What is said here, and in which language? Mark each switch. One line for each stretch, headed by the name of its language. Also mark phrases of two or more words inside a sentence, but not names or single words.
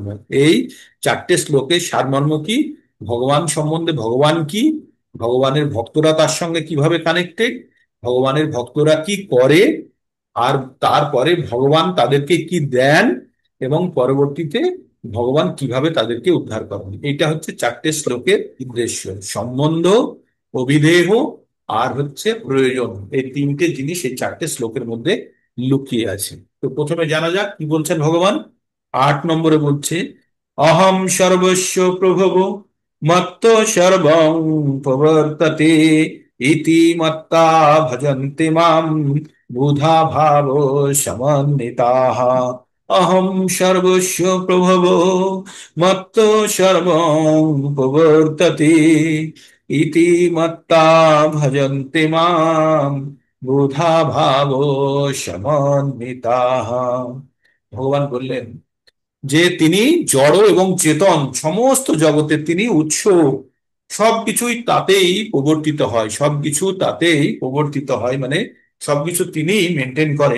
Bangla: এই 4টে শ্লোকের সারমর্ম কি, ভগবান সম্বন্ধে ভগবান কি, ভগবানের ভক্তরা তার সঙ্গে কিভাবে কানেক্টেড, ভগবানের ভক্তরা কি করে, আর তারপরে ভগবান তাদেরকে কি দেন, এবং পরবর্তীতে ভগবান কিভাবে তাদেরকে উদ্ধার করেন। এটা হচ্ছে 4টে শ্লোকের উদ্দেশ্য। সম্বন্ধ, অভিধেয় আর হচ্ছে প্রয়োজন, এই 3টে জিনিস এই 4টে শ্লোকের মধ্যে লুকিয়ে আছে। তো প্রথমে জানা যাক কি বলছেন ভগবান। 8 নম্বরে বলছে,
Sanskrit: অহম সর্বস্ব প্রভব মত্ত সর্বং প্রবর্ততে ইতি মত্তা ভজন্তে মাম বুধা ভাব সমন্বিতাঃ। অহম সর্বস্ব প্রভব মত্ত সর্বং প্রবর্ততে ইতি মত্তা ভজন্তে মাম বুধা ভাব সমন্বিতাঃ।
Bangla: ভগবান বললেন যে তিনি জড় এবং চেতন সমস্ত জগতের তিনি উৎস, সবকিছুই তাতেই প্রবর্তিত হয়, সবকিছু তাতেই প্রবর্তিত হয়, মানে সবকিছু তিনি মেনটেন করেন।